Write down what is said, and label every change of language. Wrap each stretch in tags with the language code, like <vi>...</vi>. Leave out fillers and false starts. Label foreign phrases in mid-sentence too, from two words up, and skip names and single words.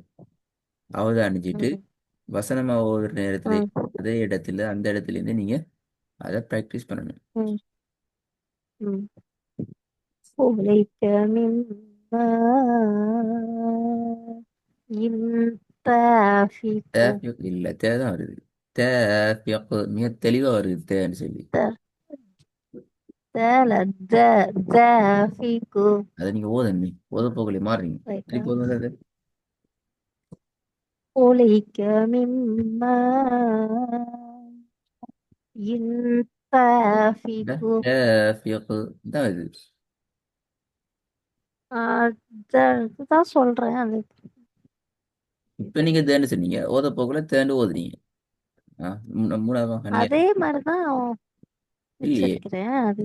<ta>அவதானிச்சுட்டு வசனமா ஓதுற நேரத்துல அதே இடத்துல அந்த இடத்துல இருந்து நீங்க அதை ப்ராக்டிஸ் பண்ணணும்.</ta> <ar>خلق من ماء دافق.</ar> <ta>தேஃபியக் இல்ல. தேதான் வருது. தேஃபியக் மிக தெளிவா வருது தேன்னு சொல்லி.</ta> <ar>دافق.</ar> <ta>அதை நீங்க ஓதணும். ஓத போகல மாறுறீங்க. திருப்பி ஓதுங்க அதை.</ta> <ar>خلق من ماء ينطفق.</ar> <ta>டாஃபிக் தான் இது. அதுதான் சொல்றேன் அது. இப்ப நீங்க தேண்டு சொன்னீங்க, ஓத போக்குல தேண்டு ஓதுனீங்க. ஆ, மூணாவது அதே மாதிரிதான் இல்லையே. உச்சரிக்கிறேன் அது.</ta>